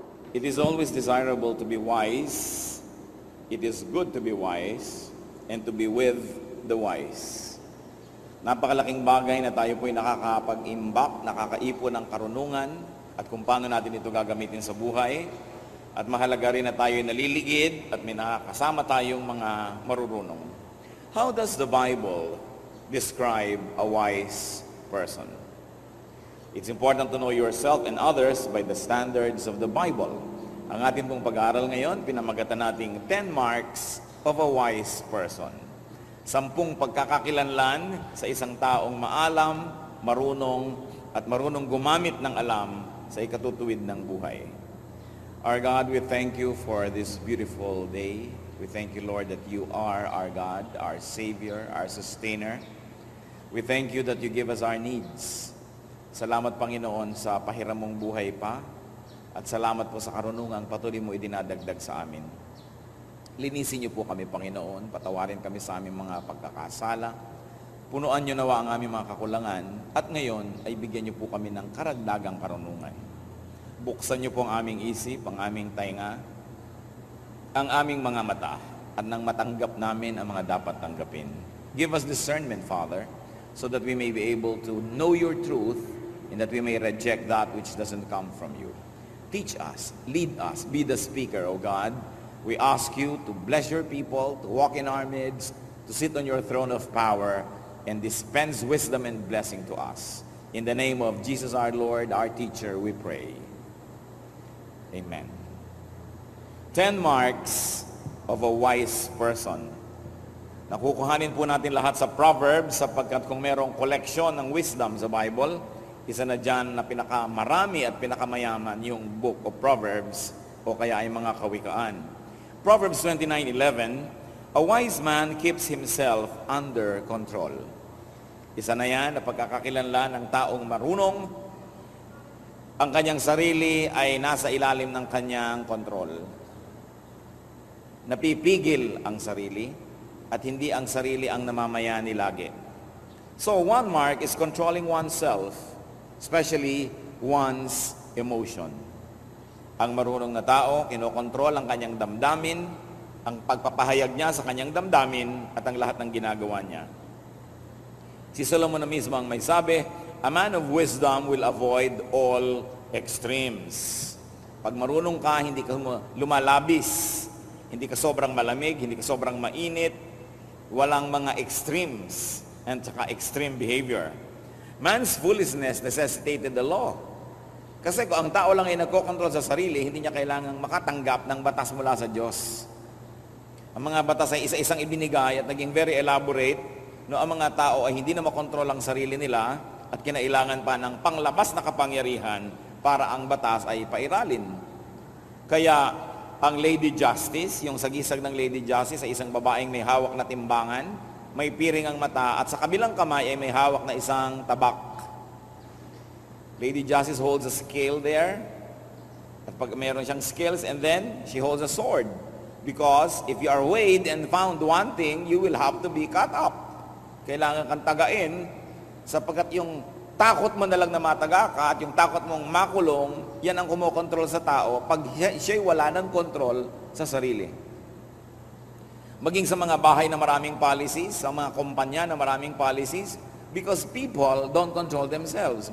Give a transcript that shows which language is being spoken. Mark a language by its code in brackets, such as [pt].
[en] It is always desirable to be wise. It is good to be wise and to be with the wise. [tl] Napakalaking bagay na tayo po'y nakakapag-imbak, nakakaipon ng karunungan at kung paano natin ito gagamitin sa buhay. At mahalaga rin na tayo'y naliligid at may nakakasama tayong mga marurunong. [en] How does the Bible describe a wise person? It's important to know yourself and others by the standards of the Bible. [tl] Ang ating pong pag-aaral ngayon, pinamagatan nating [en] 10 marks of a wise person. [tl] 10 pagkakakilanlan sa isang taong maalam, marunong, at marunong gumamit ng alam sa ikatutuwid ng buhay. [en] Our God, we thank you for this beautiful day. We thank you, Lord, that you are our God, our Savior, our Sustainer. We thank you that you give us our needs. [tl] Salamat, Panginoon, sa pahiram mong buhay pa at salamat po sa karunungang patuloy mo idinadagdag sa amin. Linisin niyo po kami, Panginoon, patawarin kami sa aming mga pagkakasala, punuan niyo nawa ang aming mga kakulangan at ngayon ay bigyan niyo po kami ng karagdagang karunungan. Buksan niyo po ang aming isip, ang aming tainga, ang aming mga mata at nang matanggap namin ang mga dapat tanggapin. [en] Give us discernment, Father, so that we may be able to know your truth and that we may reject that which doesn't come from you. Teach us, lead us, be the speaker, O God. We ask you to bless your people, to walk in our midst, to sit on your throne of power, and dispense wisdom and blessing to us. In the name of Jesus our Lord, our teacher, we pray. Amen. 10 marks of a wise person. [tl] Nakukuhanin po natin lahat sa Proverbs sapagkat kung merong collection ng wisdom sa Bible, isa na dyan na pinakamarami at pinakamayaman yung book of Proverbs o kaya ay mga kawikaan. [en] Proverbs 29:11, a wise man keeps himself under control. [tl] Isa na yan na pagkakakilanlan ng taong marunong, ang kanyang sarili ay nasa ilalim ng kanyang kontrol. Napipigil ang sarili at hindi ang sarili ang namamayani lagi. [en] So one mark is controlling oneself, especially one's emotion. [tl] Ang marunong na tao, kinokontrol ang kanyang damdamin, ang pagpapahayag niya sa kanyang damdamin at ang lahat ng ginagawa niya. Si Solomon na mismo ang may sabi, [en] a man of wisdom will avoid all extremes. [tl] Pag marunong ka, hindi ka lumalabis, hindi ka sobrang malamig, hindi ka sobrang mainit, walang mga extremes and saka extreme behavior. [en] Man's foolishness necessitated the law. [tl] Kasi kung ang tao lang ay nagkokontrol sa sarili, hindi niya kailangang makatanggap ng batas mula sa Diyos. Ang mga batas ay isa-isang ibinigay at naging very elaborate, no, ang mga tao ay hindi na makontrol ang sarili nila at kinailangan pa ng panglabas na kapangyarihan para ang batas ay pairalin. Kaya ang Lady Justice, yung sagisag ng Lady Justice ay isang babaeng may hawak na timbangan, may piring ang mata, at sa kabilang kamay ay may hawak na isang tabak. [en] Lady Justice holds a scale there, [tl] at pag meron siyang scales, [en] and then she holds a sword. Because if you are weighed and found wanting, you will have to be cut up. [tl] Kailangan kang tagain, sapagkat yung takot mo na lang na mataga ka, at yung takot mong makulong, yan ang kumokontrol sa tao pag siya'y wala ng kontrol sa sarili. Maging sa mga bahay na maraming policies, sa mga kumpanya na maraming policies, [en] because people don't control themselves.